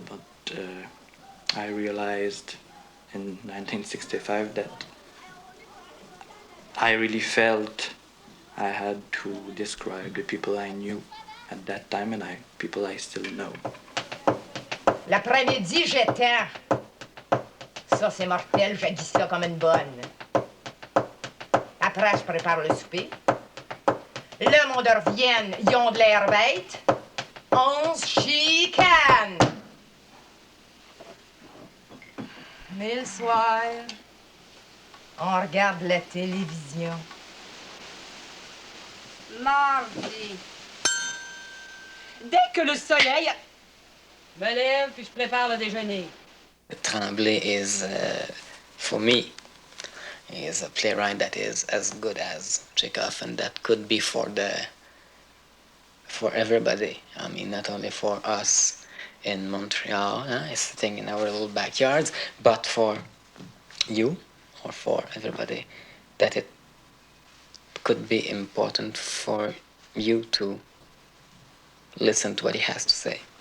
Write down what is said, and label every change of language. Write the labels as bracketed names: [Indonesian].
[English] But I realized in 1965 that I really felt I had to describe the people I knew at that time and people I still know. [French] L'après-midi, j'étends. Ça, c'est mortel, j'ai dit ça comme une bonne. Après, je prépare le souper. Le monde revienne, ils ont de l'air bête. On se chicane. Mais le soir, on regarde la télévision. Mardi. Dès que le soleil... Je me lève puis je prépare le déjeuner. [English] Tremblay is, for me, is a playwright that is as good as Chekhov, and that could be for everybody. I mean, not only for us in Montreal, sitting in our little backyards, but for you or for everybody, that it could be important for you to listen to what he has to say.